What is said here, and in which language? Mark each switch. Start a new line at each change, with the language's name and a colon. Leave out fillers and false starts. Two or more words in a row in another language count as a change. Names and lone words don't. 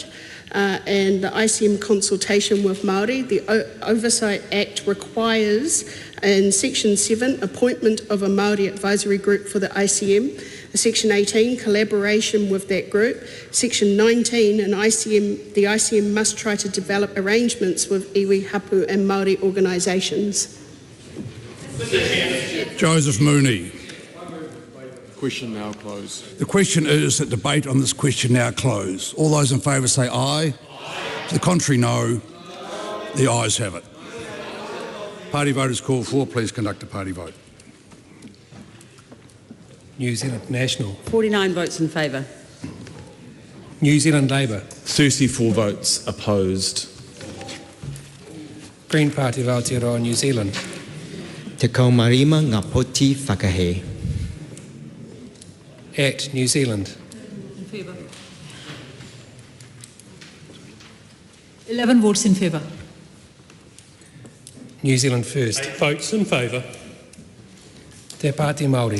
English: And the ICM consultation with Māori, the Oversight Act requires in Section 7 appointment of a Māori advisory group for the ICM. Section 18, collaboration with that group. Section 19, the ICM must try to develop arrangements with iwi, hapu and Māori organisations. Joseph Mooney. Question now closed. The question is that debate on this question now close. All those in favour say aye. To the contrary, no. The ayes have it. Party vote is called for. Please conduct a party vote. New Zealand National. 49 votes in favour. New Zealand Labour. 34 votes opposed. Green Party of Aotearoa, New Zealand.
Māori: Te kaumarima ngā poti whakahe.
English: ACT, New Zealand. In favour. 11 votes in favour. New Zealand First. 8 votes in favour. Te Pāti Māori.